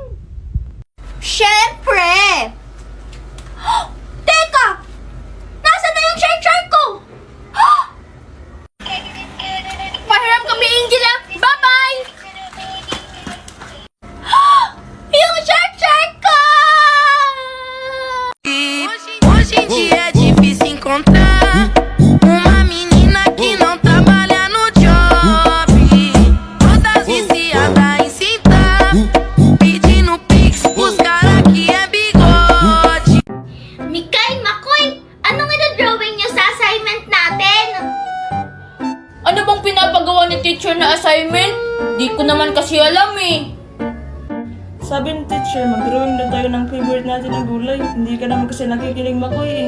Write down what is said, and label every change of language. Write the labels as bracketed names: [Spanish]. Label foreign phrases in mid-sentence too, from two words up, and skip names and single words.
[Filipino] Siyempre! Teka! Nasaan na yung shark ko? Pahiram kami, Angel ah. Bye-bye! Yung shark ko! [Portuguese] Hoje em dia é difícil encontrar uma menina que não trabalha no job. Todas viciadas em cinta, pedindo pix pros cara que é bigode. [Filipino] Mikay, Makoy, anong ino-drawing nyo sa assignment natin? Ano bang pinapagawa ni teacher na assignment? Di ko naman kasi alam eh. Sabi ni teacher, mag-drawing na tayo ng favorite natin ng gulay. Hindi ka naman kasi nakikinig, Makoy, eh.